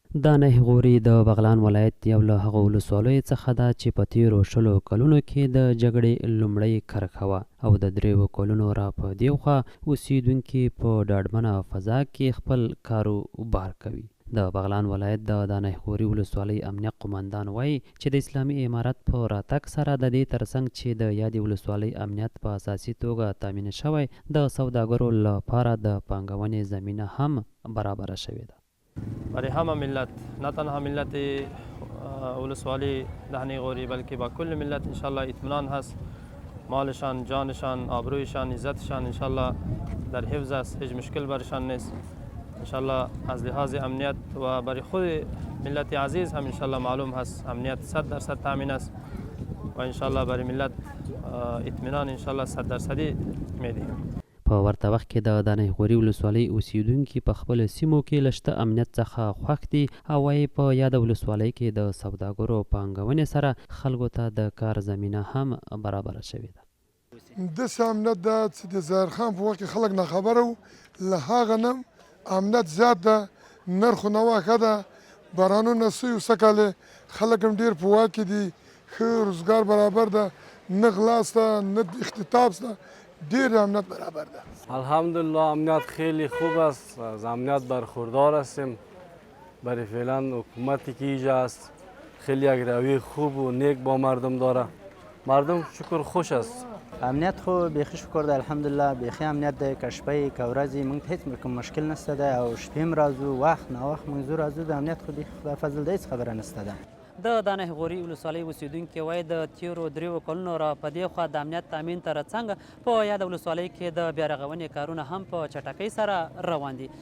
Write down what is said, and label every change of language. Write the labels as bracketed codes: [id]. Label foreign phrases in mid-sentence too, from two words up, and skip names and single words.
[ps] د نهغوري د بغلان ولایت یو له هغو ولسوالیو څخه ده چې په تیرو 20 کلونو کې د جګړې لومړۍ کرښه وه او د 3 کلونو را په دېخوا اوسېدونکي په ډاډمنه فضا کې خپل کاروبار کوي. د بغلان ولایت د نهغوري ولسوالۍ امنیه قماندان وایي چې د اسلامي امارت په راتګ سره د دې ترڅنګ چې د یادې ولسوالۍ امنیت په اساسي توګه تامین شوی، د سوداګرو لپاره د پانګونې زمینه هم برابره شوې ده. [fa] برای همه ملت، نه تنها ملت ولسوالی دهنه غوری بلکه با کل ملت انشالله اطمینان هست. مالشان، جانشان، آبرویشان، عزتشان انشالله در حفظ است، هیچ مشکل برشان نیست. انشالله از لحاظ امنیت و برای خود ملت عزیز هم انشالله معلوم هست امنیت 100% تامین است و انشالله برای ملت اطمینان انشالله 100% میدیم. [ps] په ورته وخت کې د نهغوري ولسوالۍ اوسېدونکي په خپلو سیمو کې له شته امنیت څخه خوښ دي او وایي په یاده ولسوالۍ کې د سوداګرو پانګونې سره خلکو ته د کار زمینه هم برابره شوې ده. داسې امنیت ده چې د ظاهر خان په وخت کې خلک ناخبره وو، له هغه نه امنیت زیات ده، نرخ و نوا ښه ده، بارانونه سوي سږکال خلک هم ډېر په واک کې دي، ښه روزګار برابر ده، نه غلا شته نه اختطاف شته، دیر امنیت برابر ده. [fa] الحمدلله امنیت خیلی خوب است، از امنیت برخوردار هستیم. برای فعلا حکومتی که اینجا است خیلی یک روی خوب و نیک با مردم داره، مردم شکر خوش است. [ps] امنیت خو بیخی شکر ده الحمدلله، بیخی امنیت ده که شپه که ورځې موږ ته هیڅ مشکل نشته ده او شپې هم راځو وخت ناوخت موږ ځو راځو، د امنیت خو بیخي خدای فضل ده هیڅ خبره نشته ده. د نهغوري ولسوالۍ اوسېدونکي وایي د تیرو 3 کلونو را په دې خوا د امنیت تامین ترڅنګ په یاده ولسوالۍ کې د بیارغونې کارونه هم په چټکۍ سره روان دي.